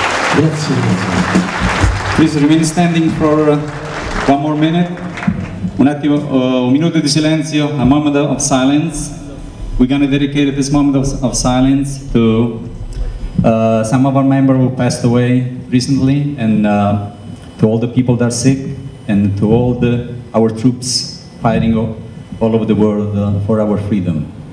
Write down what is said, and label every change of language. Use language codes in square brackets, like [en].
[en] Please remain standing for one more minute. [it] Un attimo, un minuto di silenzio, [en] a moment of silence. We're going to dedicate this moment of silence to some of our members who passed away recently, and to all the people that are sick, and to all our troops fighting all over the world for our freedom.